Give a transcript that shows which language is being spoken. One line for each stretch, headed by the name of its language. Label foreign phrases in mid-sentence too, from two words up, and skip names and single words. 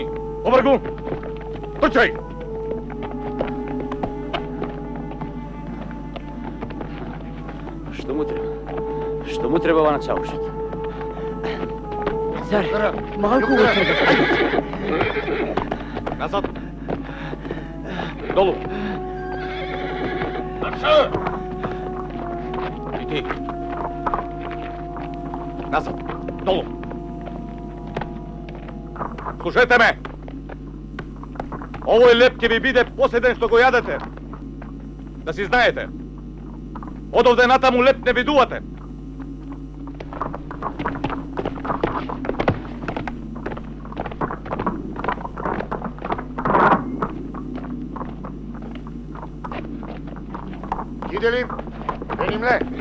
Macedonian: Побргу! Трчај! Што му треба? Што му треба на чаушот? Заре, малку го треба. Назад! Долу! Марша! И ти! Назад! Долу! Слушајте ме! Овој леп ќе ви биде последен што го јадете. Да си знаете. Од овде натаму леп не видувате.
Turkish: Gidelim. Benimle.